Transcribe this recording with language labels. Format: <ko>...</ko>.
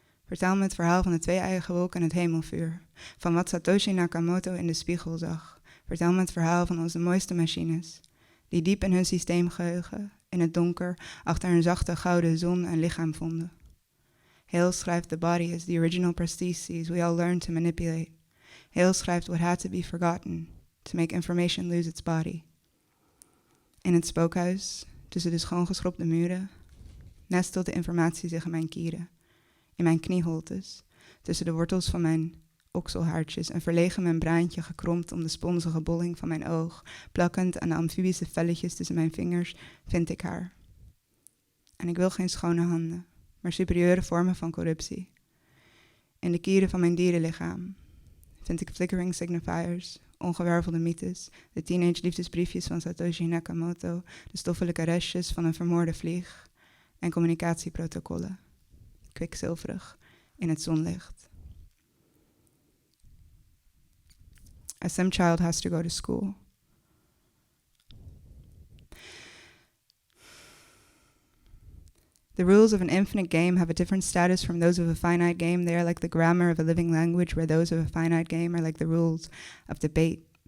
<nl>Vertel me het verhaal van de 2 eigen wolken en het hemelvuur. Van wat Satoshi Nakamoto in de spiegel zag. Vertel me het verhaal van onze mooiste machines. Die diep in hun systeemgeheugen, in het donker, achter een zachte gouden zon een lichaam vonden. Hale schrijft</nl> <en>the body is the original prosthesis we all learned to manipulate.</en> <nl>Hale schrijft</nl> <en>what had to be forgotten, to make information lose its body.</en> <nl>In het spookhuis, tussen de schoongeschropte muren, nestelt de informatie zich in mijn kieren, in mijn knieholtes, tussen de wortels van mijn okselhaartjes, een verlegen membraantje gekromd om de sponsige bolling van mijn oog, plakkend aan de amfibische velletjes tussen mijn vingers, vind ik haar. En ik wil geen schone handen, maar superieure vormen van corruptie. In de kieren van mijn dierenlichaam vind ik</nl> <en>flickering signifiers,</en> <nl>ongewervelde mythes, de teenage liefdesbriefjes van Satoshi Nakamoto, de stoffelijke restjes van een vermoorde vlieg en communicatieprotocollen, kwikzilverig in het zonlicht.</nl> <en>A sim child has to go to school. The rules of an infinite game have a different status from those of a finite game. They are like the grammar of a living language, where those of a finite game are like the rules of debate.</en>